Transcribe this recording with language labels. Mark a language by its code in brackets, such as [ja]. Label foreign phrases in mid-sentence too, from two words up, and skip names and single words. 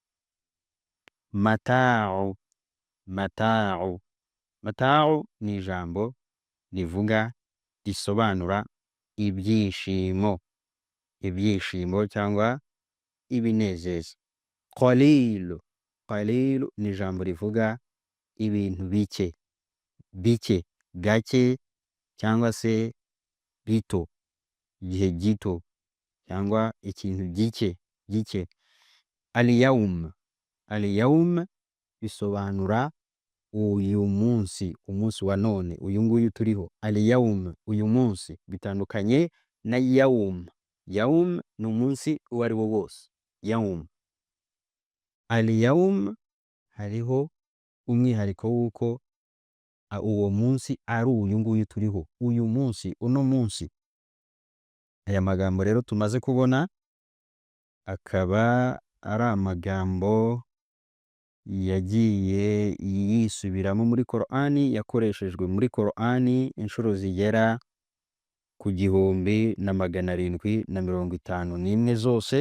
[rw] Mata'u, mata'u, mata'u ni ijambo rivuga, risobanura ibyishimo, ibyishimo cyangwa ibinezeza. Qalilu, qalilu ni ijambo rivuga ibintu bike, bike, gake cyangwa se bito, igihe gito cyangwa ikintu gike, gike. Al-yawm, al-yawm bisobanura uyu munsi, umunsi wa none, uyu nguyu turiho. Al-yawm, uyu munsi, bitandukanye na yawm. Yawm ni umunsi uwo ari wo wose, yawm. Al-yawm hariho umwihariko w'uko uwo munsi ari uyu nguyu turiho, uyu munsi, uno munsi. Aya magambo rero tumaze kubona akaba ari amagambo yagiye yisubiramo muri Korani, yakoreshejwe muri Korani inshuro zigera ku 1751 zose.